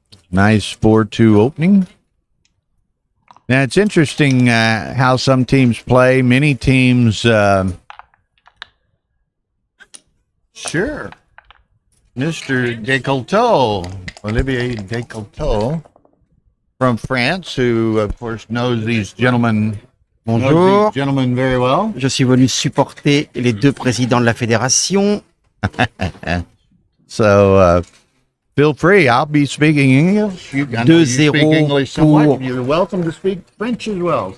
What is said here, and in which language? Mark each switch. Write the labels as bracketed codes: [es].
[en] Nice 4-2 opening. Now, it's interesting how some teams play. Many teams... Sure. Mr. Descoteaux, Olivier Descoteaux, from France, who, of course, knows these gentlemen... [fr] Bonjour, [en] very well. [fr] je suis venu supporter les deux présidents de la fédération. [en] So, feel free. I'll be speaking English. I know you speak 2-0 English somewhat. [fr] pour- [en] You're welcome to speak French as well.